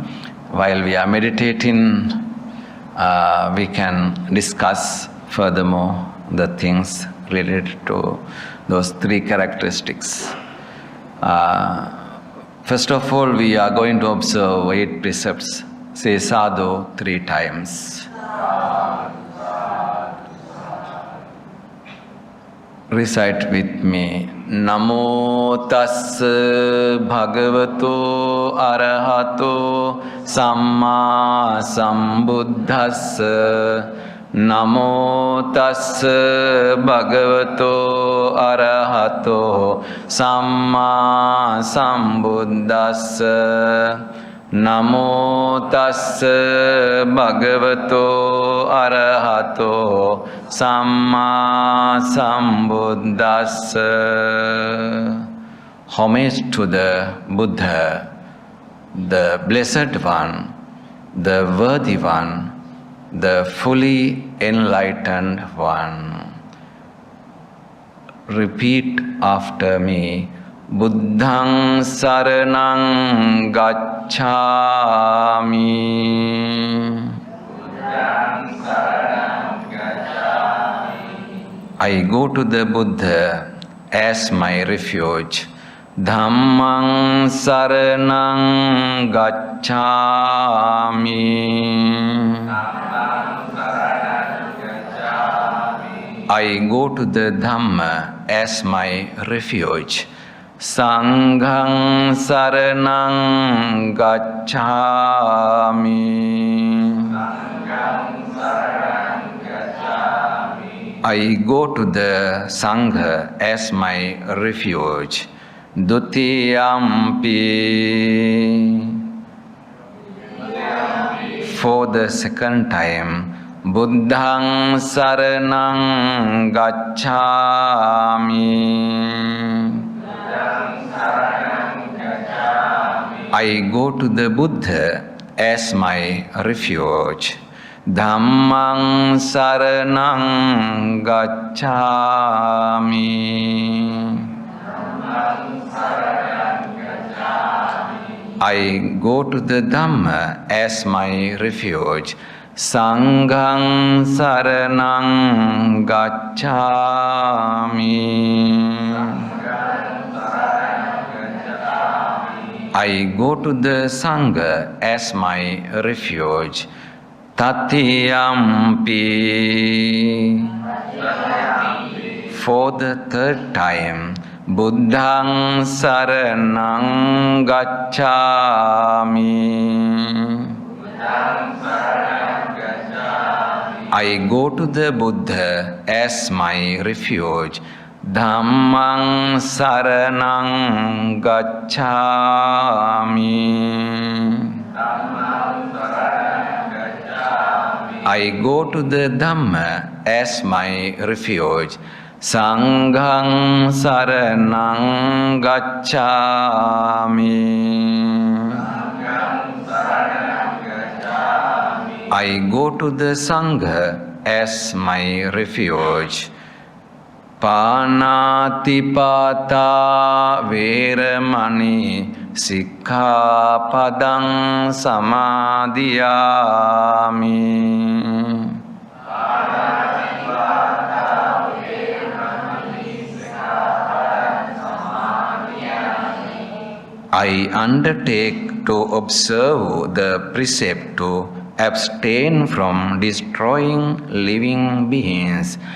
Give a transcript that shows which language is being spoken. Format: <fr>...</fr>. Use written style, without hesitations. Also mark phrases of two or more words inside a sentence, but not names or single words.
<en>While we are meditating, we can discuss furthermore the things related to those three characteristics. First of all, we are going to observe 8 precepts. Say sadhu 3 times. Recite with me.</en> <pi>Namo tassa bhagavato arahato samma sambuddhassa. Namo tassa bhagavato arahato samma sambuddhassa. Namo tassa bhagavato arahato samma sambuddhassa.</pi> <en>Homage to the Buddha, the Blessed One, the Worthy One, the fully enlightened One. Repeat after me.</en> <pi>Buddhaṃ saraṇaṃ gacchāmi.</pi> <en>I go to the Buddha as my refuge.</en> <pi>Dhammaṃ saraṇaṃ gacchāmi.</pi> <en>I go to the Dhamma as my refuge.</en> <pi>Sanghaṃ saraṇaṃ gacchāmi.</pi> <en>I go to the Sangha as my refuge. Dutiyampi. For the second time,</en> <pi>Buddhaṃ saraṇaṃ gacchāmi.</pi> <en>I go to the Buddha as my refuge.</en> <pi>Dhammaṃ saraṇaṃ gacchāmi.</pi> <en>I go to the Dhamma as my refuge.</en> <pi>Sanghaṃ saraṇaṃ gacchāmi.</pi> <en>I go to the Sangha as my refuge.</en> <pi>Tatiyampi.</pi> <en>For the third time,</en> <pi>Buddhaṃ saraṇaṃ gacchāmi.</pi> <en>I go to the Buddha as my refuge.</en> <pi>Dhammaṃ saraṇaṃ gacchāmi.</pi> <en>I go to the Dhamma as my refuge.</en> <pi>Sanghaṃ saraṇaṃ gacchāmi.</pi> <en>I go to the Sangha as my refuge.</en> <pi>Pāṇātipātā vēramaṇī sikkhapadang samadhiyāmi.</pi> <en>I undertake to observe the precept to abstain from destroying living beings.</en>